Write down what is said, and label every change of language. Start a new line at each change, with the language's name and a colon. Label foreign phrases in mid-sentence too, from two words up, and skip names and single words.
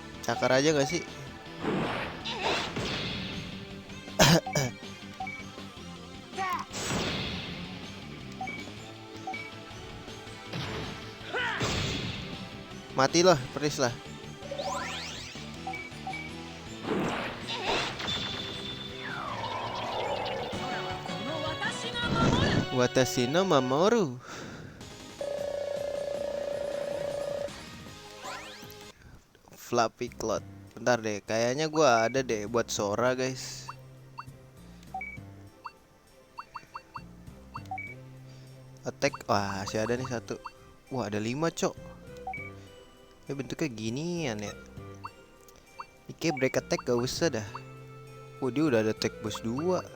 Indonesian: cakar aja gak sih? Mati loh, peris lah. Watashi no Mamoru. Fluffy Cloud. Bentar deh, kayaknya gua ada deh buat Sora, guys. Attack, wah masih ada nih satu. Wah ada 5 cok. Bentuknya ginian ya. Ini kayak
English: break attack
Indonesian: gak usah dah. Oh dia udah ada
English: attack boost
Indonesian: 2.